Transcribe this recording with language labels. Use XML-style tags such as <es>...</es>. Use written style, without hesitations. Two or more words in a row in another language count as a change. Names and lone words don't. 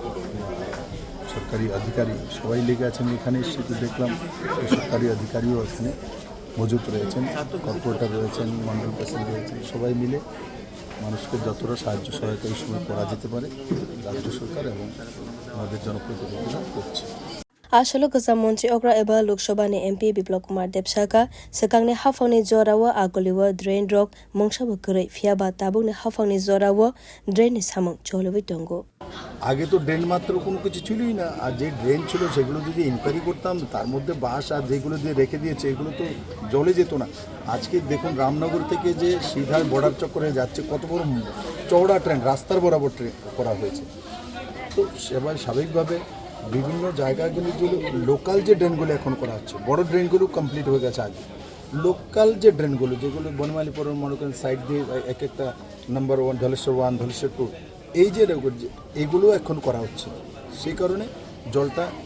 <bn>সরকারি অধিকারী সবাই লেগে আছেন এখানে এসে দেখলাম সরকারি অধিকারীও এখানে মজুত রয়েছেন কর্পোরেটর রয়েছেন মন্ডল প্রেসিডেন্ট রয়েছেন সবাই মিলে মানুষকে যতটা সাহায্য সহায়তা এই সময় করা যেতে পারে রাজ্য সরকার এবং আমাদের জনপ্রতিনিধিরা করছে</bn> <trp>ashalo kwcham montri okra eba loksobha MP Biplab Kumar Deb saka sekangne hafangni jorawo agoliwo drain rok mongshabo korei fiaba tabukni hafangni jorawo drain ni samung cholowi tongo</trp> <bn>আগে তো ড্রেন মাত্র কোনো কিছু ছিলই না আর যে ড্রেন ছিল সেগুলো যদি ইনকোয়ারি করতাম তার মধ্যে বাঁশ আর যেগুলো দিয়ে রেখে দিয়েছে এগুলো তো জলে যেত না আজকে দেখুন রামনগর থেকে যে সিধা বর্ডার চক্করে যাচ্ছে কত বড় চওড়া ট্রেন রাস্তার বরাবর ট্রেন করা হয়েছে তো সেবার স্বাভাবিকভাবে বিভিন্ন জায়গাগুলি যে লোকাল যে ড্রেনগুলো এখন করা হচ্ছে বড় ড্রেনগুলো কমপ্লিট হয়ে গেছে আগে লোকাল যে ড্রেনগুলো যেগুলো বনমালীপুরের মনে করেন সাইড দিয়ে এক একটা নাম্বার 1 ধলেশ্বর 1 ধলেশ্বর 2 এই যে এগুলো এখন করা হচ্ছে সেই কারণে জলটা</bn>